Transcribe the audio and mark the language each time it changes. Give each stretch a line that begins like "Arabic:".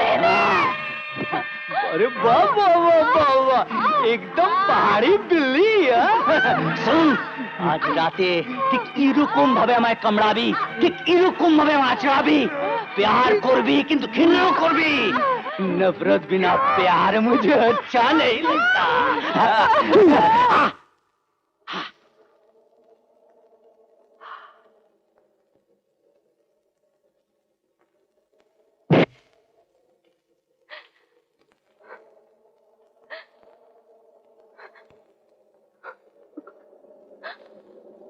Hindi: अरे वाह वाह वाह वाह वाह, एकदम पहाड़ी बिल्ली।
Bangla: শুন, আজ রাতে ঠিক এরকম ভাবে আমায় কামড়াবি, ঠিক এরকম ভাবে আমায় আঁচড়াবি। प्यार করবি কিন্তু ঘৃণা করবি।
Hindi: नफरत बिना प्यार मुझे अच्छा नहीं लगता।